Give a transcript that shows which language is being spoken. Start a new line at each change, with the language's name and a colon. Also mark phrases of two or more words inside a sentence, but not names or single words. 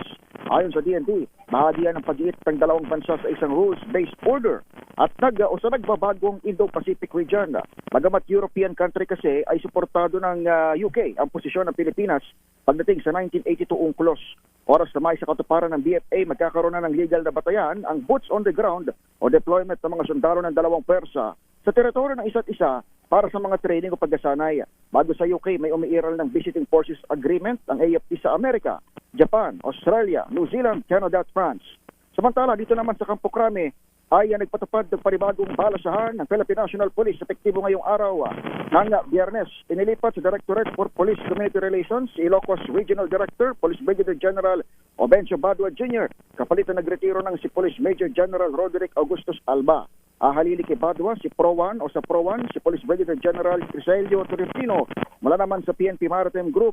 Filipino: Ayon sa DND, bahagi yan ng pag-iit ng dalawang bansa sa isang
English: rules-based order
Filipino: at sa nagbabagong
English: Indo-Pacific region.
Filipino: Bagamat
English: European country
Filipino: kasi ay suportado ng UK ang posisyon ng Pilipinas pagdating sa 1982 UNCLOS. Oras na may sa katuparan ng BFA, magkakaroon na ng legal na batayan ang
English: boots on the ground
Filipino: o deployment ng mga sundalo ng dalawang persa sa teritoryo ng isa't isa para sa mga training o pagkasanay. Bago sa UK, may umiiral ng Visiting Forces Agreement ang AFP sa Amerika, Japan, Australia, New Zealand, Canada at France. Samantala, dito naman sa Campo Crame, ay nagpatupad ng panibagong balasahan ng Philippine National Police epektibo ngayong araw ng Biyernes. Inilipat sa Directorate for Police Community Relations, Ilocos Regional Director, Police Brigadier General Obencio Badua Jr. Kapalit na nagretiro ng si Police Major General Roderick Augustus Alba. Halili kay Badua si Pro-1 o sa Pro-1 si Police Brigadier General Criselio Torrentino mula naman sa PNP Maritime Group.